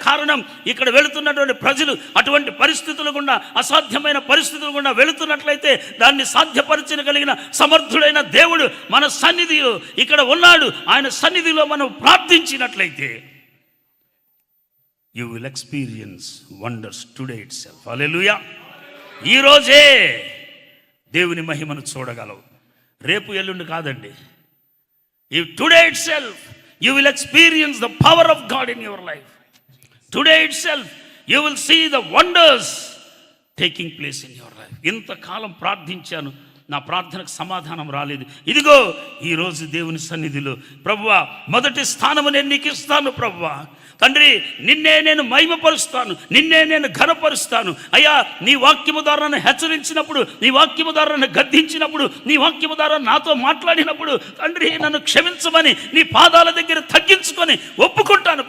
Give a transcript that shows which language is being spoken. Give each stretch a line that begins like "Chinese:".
Telugu: కారణం, ఇక్కడ వెళుతున్నటువంటి ప్రజలు అటువంటి పరిస్థితులు గుండా, అసాధ్యమైన పరిస్థితులు గుండా వెళుతున్నట్లయితే దాన్ని సాధ్యపరచగలిగిన సమర్థుడైన దేవుడు మన సన్నిధిలో ఇక్కడ ఉన్నాడు. ఆయన సన్నిధిలో మనం ప్రార్థించినట్లయితే
English: You will experience wonders today it self.
Telugu: హల్లెలూయా. ఈరోజే దేవుని మహిమను చూడగలవు, రేపు ఎల్లుండి కాదండి.
English: Today itself you will experience the power of God in your life. Today itself you will see the wonders taking place in your life.
Telugu: ఇంతకాలం ప్రార్థించాను, నా ప్రార్థనకు సమాధానం రాలేదు. ఇదిగో ఈరోజు దేవుని సన్నిధిలో, ప్రభువా మొదటి స్థానము నేను నీకు ఇస్తాను. ప్రభువా తండ్రి, నిన్నే నేను మహిమపరుస్తాను, నిన్నే నేను ఘనపరుస్తాను. అయ్యా, నీ వాక్యము ద్వారా నన్ను హెచ్చరించినప్పుడు, నీ వాక్యము ద్వారా నన్ను గద్దించినప్పుడు, నీ వాక్యము ద్వారా నాతో మాట్లాడినప్పుడు తండ్రి నన్ను క్షమించమని నీ పాదాల దగ్గర తగ్గించుకొని ఒప్పుకుంటాను.